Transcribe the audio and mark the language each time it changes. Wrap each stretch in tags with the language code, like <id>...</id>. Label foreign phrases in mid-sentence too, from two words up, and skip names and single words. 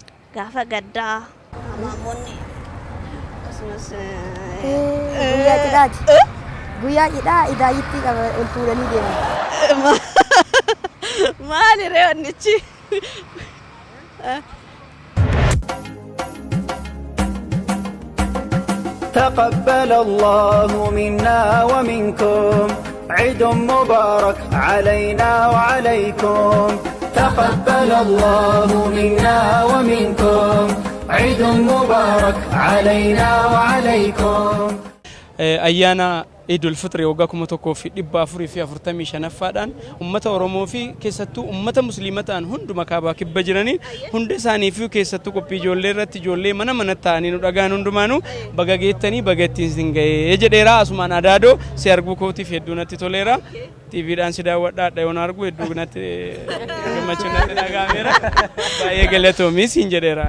<om>gaafa gaddaa maamonni akkasumas Guyyaa cidhaati. Guyyaa cidhaa idaayitti qaba ol fuudhanii deeman. maali ree wannichi</om> <ar>تقبل الله منا ومنكم عيد مبارك علينا وعليكم تقبل الله منا ومنكم عيد مبارك علينا وعليكم</ar> <om>ayyaana Idul Fitri waggaa 1445dhaan ummata Oromoo fi keessattuu ummata Musliima ta'an hunduma kaabaa kibba jiranii hunda isaanii fi keessattuu qophii ijoollee irratti ijoollee mana ta'anii nu dhagaan hundumaanuu baga geettanii baga ittiin sin ga'ee jedheera asumaan adaadoo si arguu kootiif hedduu natti toleera TVdhaan si daawwadhaadha yoon argu hedduu natti gammachuun natti dhagaameera baay'ee galatoomii siin jedheera</om>